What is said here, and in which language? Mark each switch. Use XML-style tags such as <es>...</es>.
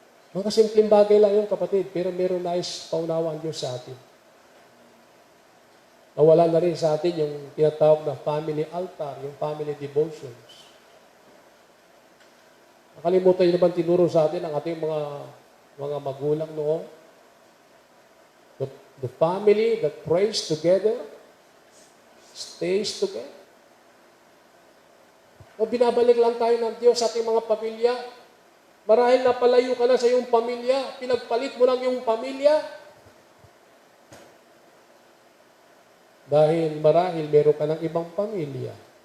<tl>Mga simpleng bagay lang yun, kapatid. Pero meron nais paunawa ang Diyos sa atin. Nawala na rin sa atin yung tinatawag na family altar, yung family devotions. Nakalimutan nyo naman tinuro sa atin ang ating mga magulang noon.</tl> <en>The family that prays together stays together.</en> <tl>O binabalik lang tayo ng Diyos sa ating mga pamilya. Marahil napalayo ka na sa iyong pamilya, pinagpalit mo lang yung pamilya. Dahil marahil meron ka ng ibang pamilya.</tl>